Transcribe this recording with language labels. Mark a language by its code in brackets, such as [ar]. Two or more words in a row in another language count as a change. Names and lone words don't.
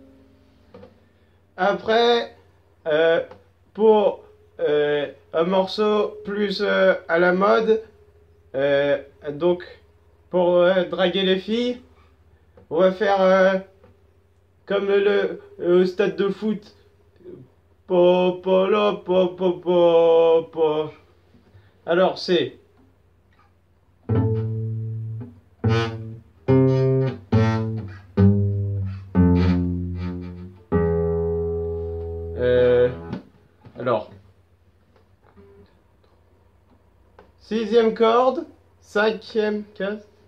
[fr] Après, pour un morceau plus à la mode, donc pour draguer les filles, on va faire comme le stade de foot. Po, po, lo, po, po, po, po. Alors c'est alors sixième corde, cinquième case.